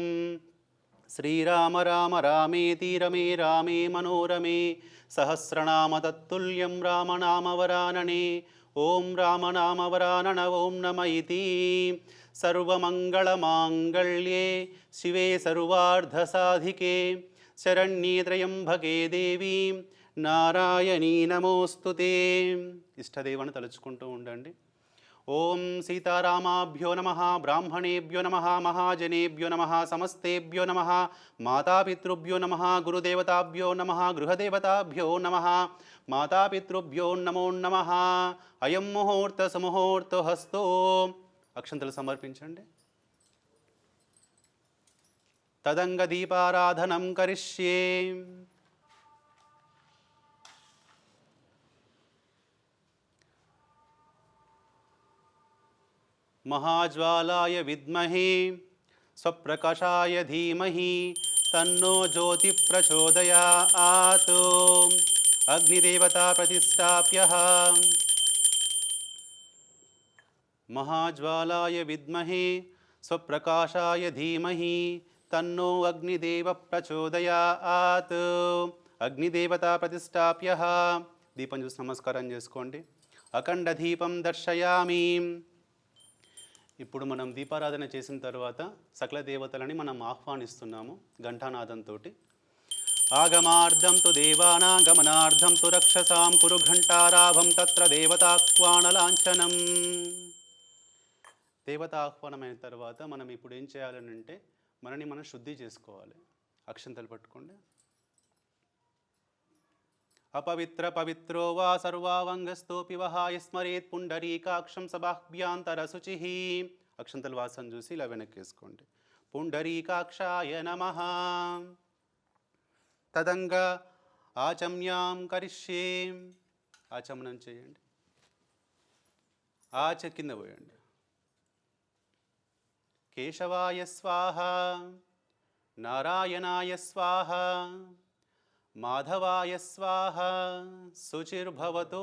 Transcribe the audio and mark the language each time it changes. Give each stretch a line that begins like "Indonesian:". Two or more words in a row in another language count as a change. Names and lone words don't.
Sanskrit: श्रीराम राम रामेति रमे रामे मनोरमे सहस्रनाम तत्तुल्यं रामनामवरानने। ॐ रामनामवरानन ॐ नम इति। सर्वमङ्गलमाङ्गल्ये शिवे सर्वार्धसाधिके शरण्ये त्र्यम्बके देवी नारायणी नमोस्तुते।
Telugu: ఇష్టదేవాన్ని తలుచుకుంటూ ఉండండి.
Sanskrit: ఓం సీతారామాభ్యో నమః, బ్రాహ్మణేభ్యో నమః, మహాజనేభ్యో నమః, సమస్తేభ్యో నమః, మాతాపితృభ్యో నమః, గురుదేవతాభ్యో నమః, గృహదేవతాభ్యో నమః, మాతాపితృభ్యో నమో నమః. అయం ముహూర్త సుముహూర్త హస్తో.
Telugu: అక్షంతలు సమర్పించండి.
Sanskrit: తదంగ దీపారాధనం కరిష్యే. महाज्वालाय विद्महे स्वप्रकाशाय धीमहि तन्नो ज्योति प्रचोदयात्। अग्निदेवता प्रतिष्ठाप्यः। महाज्वालाय विद्महे स्वप्रकाशाय धीमहि तन्नो अग्निदेव प्रचोदयात्। अग्निदेवता प्रतिष्ठाप्यः.
Telugu: దీపం చూసి నమస్కారం చేసుకోండి.
Sanskrit: అఖండ దీపం దర్శయామి.
Telugu: ఇప్పుడు మనం దీపారాధన చేసిన తర్వాత సకల దేవతలని మనం ఆహ్వానిస్తున్నాము ఘంటానాదంతో.
Sanskrit: ఆగమార్థం తు దేవానాగమనార్థం తు రక్షసాం కురు ఘంటారాభం తత్ర దేవతాహ్వానలాంఛనం.
Telugu: దేవత ఆహ్వానమైన తర్వాత మనం ఇప్పుడు ఏం చేయాలనంటే మనని మనం శుద్ధి చేసుకోవాలి. అక్షంతలు పట్టుకోండి.
Sanskrit: अपवित्र पवित्रो वा सर्वावंगस्तोपि वहाय स्मरेत् पुंडरीकाक्षं सबाह्भ्यांतरशुचिः.
Telugu: అక్షంతల వాసన చూసి ఇలా వెనక్కేసుకోండి.
Sanskrit: పుండరీకాక్షాయ నమః. తదంగ ఆచమ్యాం కరిష్యే.
Telugu: ఆచమనం చేయండి. ఆచ కింద పోయండి.
Sanskrit: కేశవాయ స్వాహ, నారాయణాయ స్వాహ, మాధవాయ స్వాహ, శుచిర్భవతు.